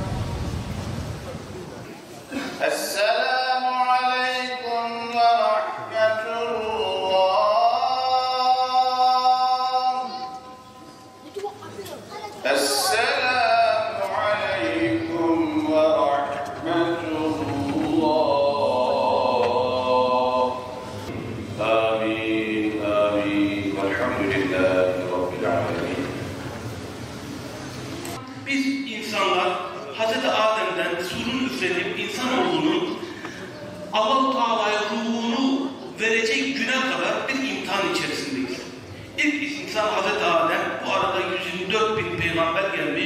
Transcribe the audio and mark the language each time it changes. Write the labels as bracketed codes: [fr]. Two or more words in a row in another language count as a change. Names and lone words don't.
[ar] السلام عليكم ورحمة الله السلام عليكم ورحمة الله آمين آمين والحمد لله رب العالمين. [tr] Biz insanlar Hz. Adem'den surun üflenip insanoğlunun Allah-u Teala'ya ruhunu verecek güne kadar bir imtihan içerisindeyiz. İlk insan Hz. Adem, bu arada 124 bin peygamber gelmiş.